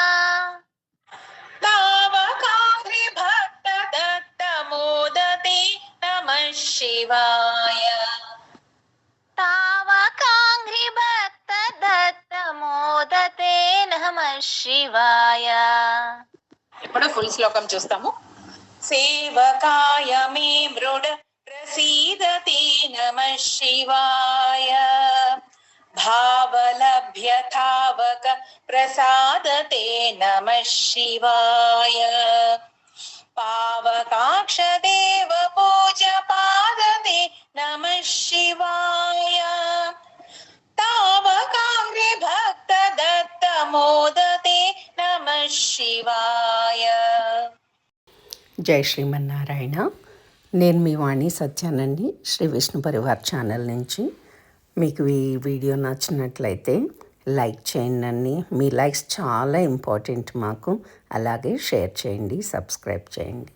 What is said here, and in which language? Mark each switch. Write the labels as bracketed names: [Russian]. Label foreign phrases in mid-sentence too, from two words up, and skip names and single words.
[Sanskrit] तावकांग्रि भक्त दत्त मोदते नमः शिवाय तावकांग्रि भक्त दत्त मोदते नमः शिवाय [Telugu] ఇప్పుడు ఫుల్ శ్లోకం చూస్తాము [Sanskrit] సేవకాయ మే మృడ్ ప్రసీదతే నమః శివాయ భావలభ్యతావక ప్రసాదతే నమః శివాయ పావకాక్ష దేవ పూజ పాదతే నమః శివాయ तावकांग्रि भक्त दत्त मोदते नमः शिवाय [Telugu] జై శ్రీమన్నారాయణ. నేను మీ వాణి సత్యానండి, శ్రీ విష్ణు పరివార్ ఛానల్ నుంచి. మీకు ఈ వీడియో నచ్చినట్లయితే లైక్ చేయండి. మీ లైక్స్ చాలా ఇంపార్టెంట్ మాకు. అలాగే షేర్ చేయండి, సబ్స్క్రైబ్ చేయండి.